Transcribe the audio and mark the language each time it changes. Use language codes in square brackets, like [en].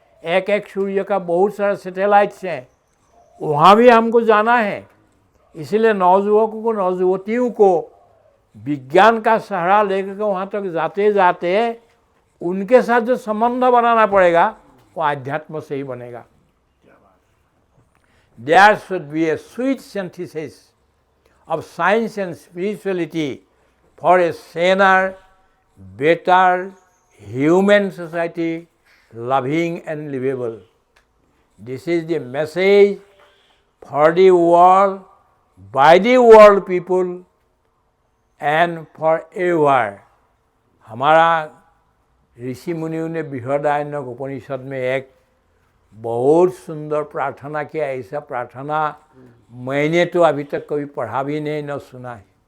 [hi] एक एक सूर्य का बहुत सारा सैटेलाइट्स हैं, वहाँ भी हमको जाना है। इसलिए नौजुवकों को, नौजुवतियों को विज्ञान का सहारा लेकर के वहाँ तक जाते जाते उनके साथ जो संबंध बनाना पड़ेगा वो आध्यात्म से ही बनेगा। [en] There should be a sweet synthesis of science and spirituality for a saner, better human society, loving and livable. This is the message for the world, by the world people and forever. [hi] हमारा ऋषि मुनियों ने बृहदारण्यक उपनिषद में एक बहुत सुंदर प्रार्थना किया। ऐसा प्रार्थना मैंने तो अभी तक कभी पढ़ा भी नहीं, न सुना है।